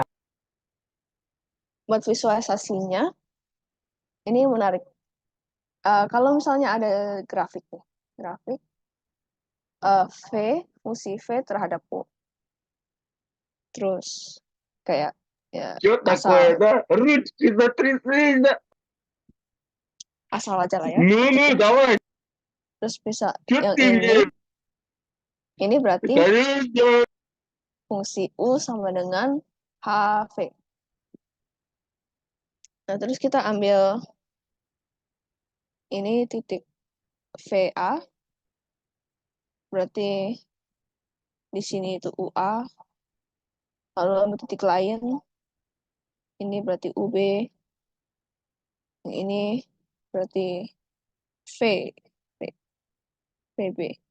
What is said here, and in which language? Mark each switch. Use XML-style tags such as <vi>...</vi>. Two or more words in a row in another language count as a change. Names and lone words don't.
<id>buat visualisasinya, ini menarik. Kalau misalnya ada grafik nih, grafik V, fungsi V terhadap U. Terus kayak ya</id> <ru>Что такое, да? Ручки затряслись, да?</ru> <id>asal aja lah ya.</id> <ru>Ну, давай.</ru> <id>Terus bisa</id> <ru>Что</ru> <id>yang</id> <ru>ты мне?</ru> <id>ini berarti</id> <ru>Конечно.</ru> <id>fungsi U sama dengan HV. Nah, terus kita ambil ini titik VA, berarti di sini itu UA, lalu ambil titik lain, ini berarti UB, yang ini berarti V, VB.</id>